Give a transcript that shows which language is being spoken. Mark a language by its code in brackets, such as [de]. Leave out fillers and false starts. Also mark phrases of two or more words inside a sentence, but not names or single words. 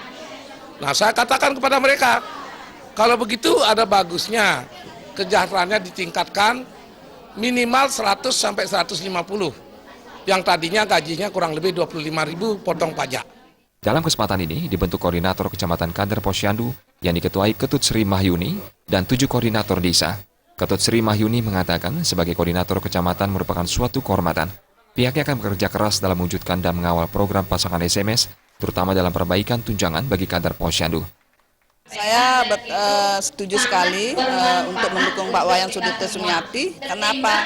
[id] Nah, saya katakan kepada mereka, kalau begitu ada bagusnya kesejahteraannya ditingkatkan minimal 100 sampai 150 yang tadinya gajinya kurang lebih 25.000 potong pajak. Dalam kesempatan ini dibentuk koordinator Kecamatan Kader Posyandu yang diketuai Ketut Sri Mahyuni dan 7 koordinator desa. Ketut Sri Mahyuni mengatakan sebagai koordinator kecamatan merupakan suatu kehormatan. Pihaknya akan bekerja keras dalam mewujudkan dan mengawal program pasangan SMS, terutama dalam perbaikan tunjangan bagi kader Posyandu. Saya setuju sekali untuk mendukung Pak Wayan Sudirte Sumiati. Kenapa?